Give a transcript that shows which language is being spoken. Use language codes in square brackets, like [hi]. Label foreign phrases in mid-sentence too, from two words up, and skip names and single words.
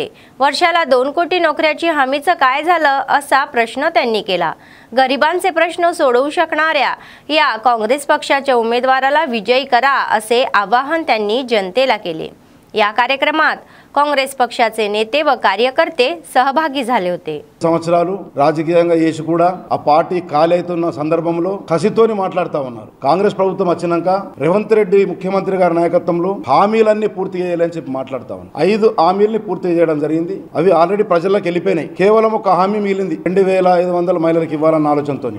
[mr] वर्षाला 2 कोटी नोकऱ्याची हमीचं काय झालं असा प्रश्न त्यांनी केला। गरिबांचे प्रश्न सोडवू शकणाऱ्या या काँग्रेस पक्षाच्या उमेदवाराला विजयी करा असे आवाहन त्यांनी जनतेला केले। या कार्यक्रमात काँग्रेस पक्षाचे नेते व कार्यकर्ते सहभागी झाले होते। [te] సంవత్సరాలు రాజకీయంగా చేసి కూడా ఆ పార్టీ కాలేతున్న సందర్భంలో కసితోని మాట్లాడుతా ఉన్నారు। కాంగ్రెస్ ప్రభుత్వం వచ్చినాక రేవంత్ రెడ్డి ముఖ్యమంత్రి గారి నాయకత్వంలో హామీలన్నీ పూర్తి చేయాలని చెప్పి మాట్లాడుతా ఉన్నారు। 5 హామీల్ని పూర్తి చేయడం జరిగింది। అవి ఆల్రెడీ ప్రజలకు వెళ్ళిపోయినాయి। కేవలం ఒక హామీ మిగిలింది 2500 మహిళలకు ఇవ్వాలన్న ఆలోచనతోని।